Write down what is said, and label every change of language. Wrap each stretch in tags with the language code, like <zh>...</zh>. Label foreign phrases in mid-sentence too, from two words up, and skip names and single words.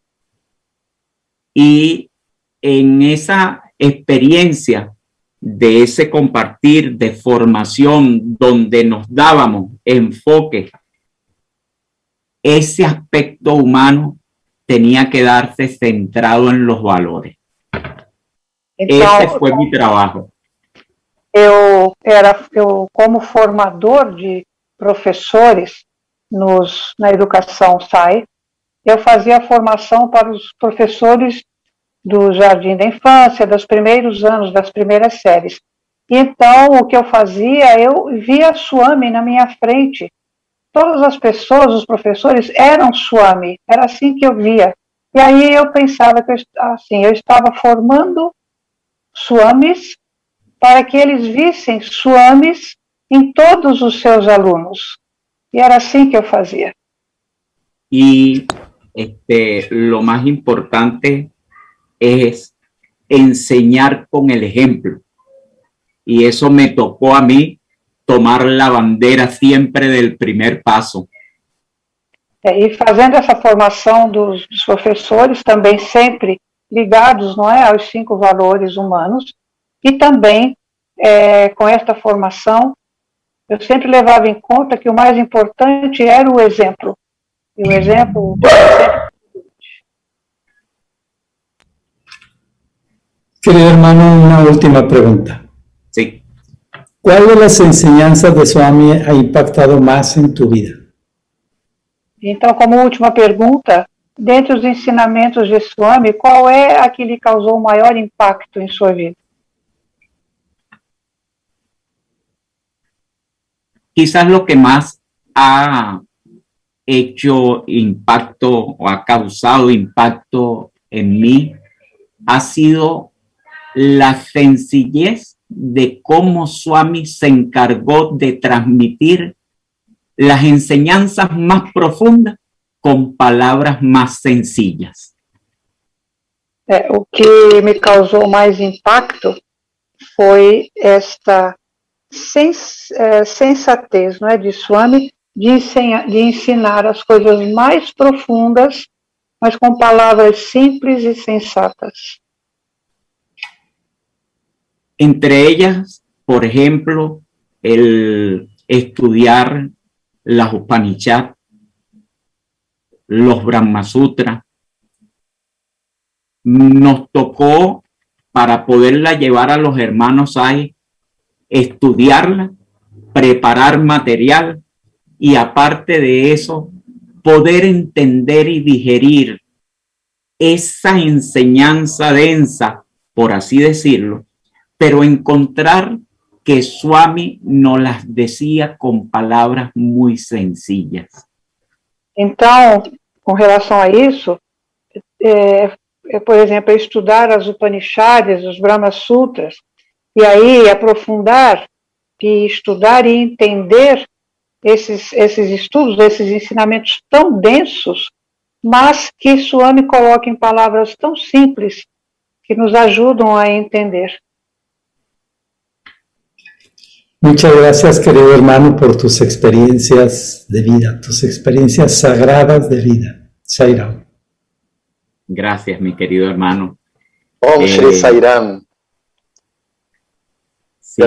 <es>Y en esa experiencia de ese compartir de formación donde nos dábamos enfoque, ese aspecto humano tenía que darse centrado en los valores. Ese fue mi trabajo.</es> <pt>Eu, como formador de professores na educação SAI, eu fazia a formação para os professores do Jardim da Infância, dos primeiros anos, das primeiras séries. Então, o que eu fazia, eu via Swami na minha frente. Todas as pessoas, os professores, eram Swami. Era assim que eu via. E aí eu pensava que eu estava formando Swamis para que eles vissem Swamis em todos os seus alunos. E era assim que eu fazia.</pt> <es>Y lo más importante es enseñar con el ejemplo. Y eso me tocó a mí tomar la bandera siempre del primer paso.</es> <pt>E fazendo essa formação dos professores, também sempre ligados, não é, aos 5 valores humanos, e também com esta formação, eu sempre levava em conta que o mais importante era o exemplo. E o exemplo...</pt> <es>Querido hermano, una última pregunta. Sí. ¿Cuál de las enseñanzas de Swami ha impactado más en tu vida?</es> <pt>Então, como última pergunta, dentre os ensinamentos de Swami, qual é a que lhe causou o maior impacto em sua vida?</pt> <es>Quizás lo que más ha hecho impacto o ha causado impacto en mí ha sido la sencillez de cómo Swami se encargó de transmitir las enseñanzas más profundas con palabras más sencillas.</es> <pt>O que me causou mais impacto foi esta sensatez, não é, de Swami, de ensinar as coisas mais profundas, mas com palavras simples e sensatas.</pt> <es>Entre ellas, por ejemplo, el estudiar las Upanishads, los Brahma Sutras. Nos tocó, para poderla llevar a los hermanos ahí, estudiarla, preparar material y aparte de eso, poder entender y digerir esa enseñanza densa, por así decirlo, pero encontrar que Swami nos las decía con palabras muy sencillas.</es> <pt>Então, com relação a isso, por exemplo, estudar as Upanishads, os Brahma Sutras, e aí aprofundar e estudar e entender esses estudos, esses ensinamentos tão densos, mas que Swami coloca em palavras tão simples que nos ajudam a entender.</pt> <es>Muchas gracias, querido hermano, por tus experiencias de vida, tus experiencias sagradas de vida. Sairam. Gracias, mi querido hermano.</es> <sa>Om Shri Sairam.</sa> <es>Sí,</es>